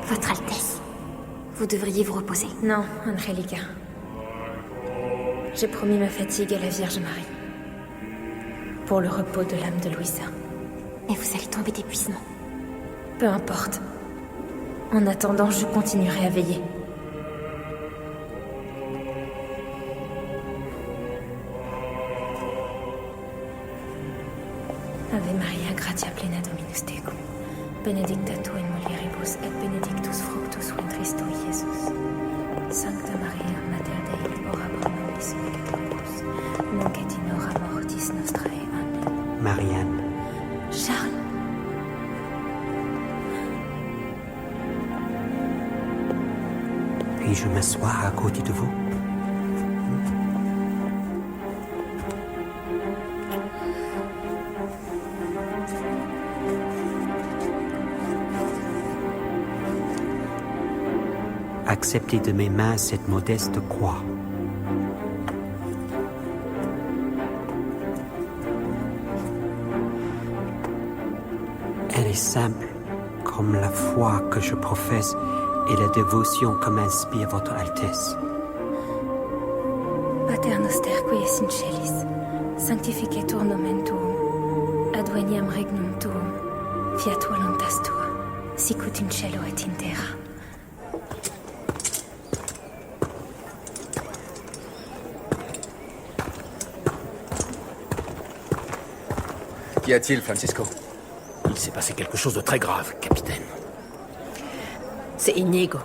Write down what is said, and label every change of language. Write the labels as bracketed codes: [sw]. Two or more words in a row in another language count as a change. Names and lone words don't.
[fr] Votre Altesse, vous devriez vous reposer. Non, Angelica. J'ai promis ma fatigue à la Vierge Marie. Pour le repos de l'âme de Louisa. Mais vous allez tomber d'épuisement. Peu importe. En attendant, je continuerai à veiller. [la] Ave Maria, gratia plena Dominus tecum. Benedicta tu in mulieribus et benedictus fructus ventris tui, Iesus. Sancta Maria, Mater Dei, ora pro nobis peccatoribus, nunc et in hora mortis nostrae. Amen. [fr] Marianne, Charles. puis-je m'asseoir à côté de vous? Acceptez de mes mains cette modeste croix. Elle est simple, comme la foi que je professe et la dévotion que m'inspire votre Altesse. [la] Pater noster qui es in celis, sanctificetur nomen tuum, adveniam regnum tuum, fiat voluntas tua, sicut in cielo et in terra. [fr] Qu'y a-t-il, Francisco? Il s'est passé quelque chose de très grave, capitaine. C'est Inigo.